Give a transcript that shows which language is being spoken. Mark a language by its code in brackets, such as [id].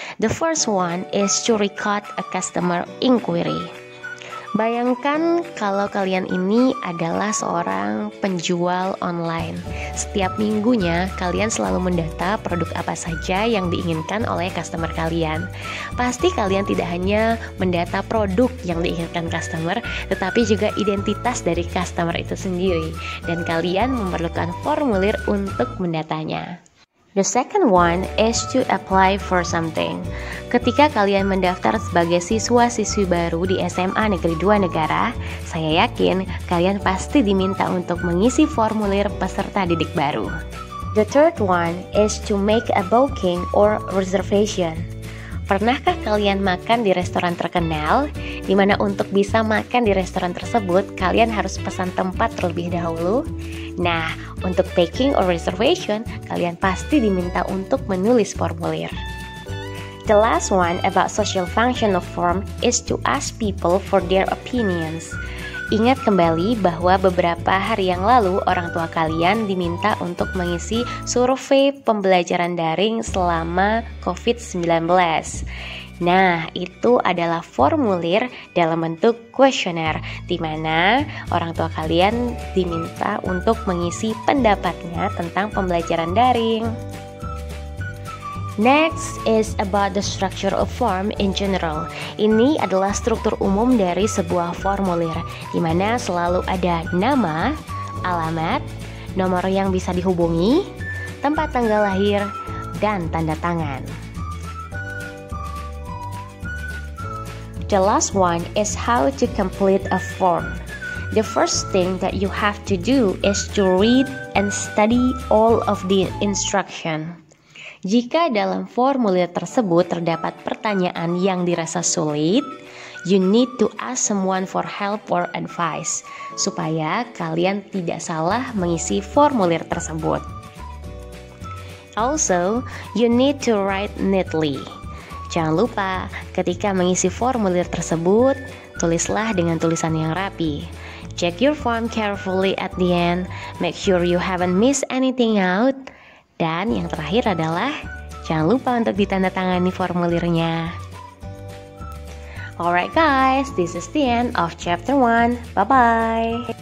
[en] The first one is to record a customer inquiry. [id] Bayangkan kalau kalian ini adalah seorang penjual online. Setiap minggunya kalian selalu mendata produk apa saja yang diinginkan oleh customer kalian. Pasti kalian tidak hanya mendata produk yang diinginkan customer, tetapi juga identitas dari customer itu sendiri. Dan kalian memerlukan formulir untuk mendatanya. [en] The second one is to apply for something. [id] Ketika kalian mendaftar sebagai siswa-siswi baru di SMA Negeri 2 Negara, saya yakin kalian pasti diminta untuk mengisi formulir peserta didik baru. [en] The third one is to make a booking or reservation. [id] Pernahkah kalian makan di restoran terkenal, di mana untuk bisa makan di restoran tersebut, kalian harus pesan tempat terlebih dahulu? Nah, untuk [en] booking or reservation, [id] kalian pasti diminta untuk menulis formulir. [en] The last one about social function of form is to ask people for their opinions. [id] Ingat kembali bahwa beberapa hari yang lalu orang tua kalian diminta untuk mengisi survei pembelajaran daring selama COVID-19. Nah, itu adalah formulir dalam bentuk kuesioner, di mana orang tua kalian diminta untuk mengisi pendapatnya tentang pembelajaran daring. [en] Next is about the structure of form in general. [id] Ini adalah struktur umum dari sebuah formulir, di mana selalu ada nama, alamat, nomor yang bisa dihubungi, tempat tanggal lahir, dan tanda tangan. [en] The last one is how to complete a form. The first thing that you have to do is to read and study all of the instruction. [id] Jika dalam formulir tersebut terdapat pertanyaan yang dirasa sulit, [en] you need to ask someone for help or advice, [id] supaya kalian tidak salah mengisi formulir tersebut. [en] Also, you need to write neatly. [id] Jangan lupa, ketika mengisi formulir tersebut, tulislah dengan tulisan yang rapi. [en] Check your form carefully at the end, make sure you haven't missed anything out. [id] Dan yang terakhir adalah, jangan lupa untuk ditandatangani formulirnya. [en] Alright guys, this is the end of chapter 1. Bye-bye.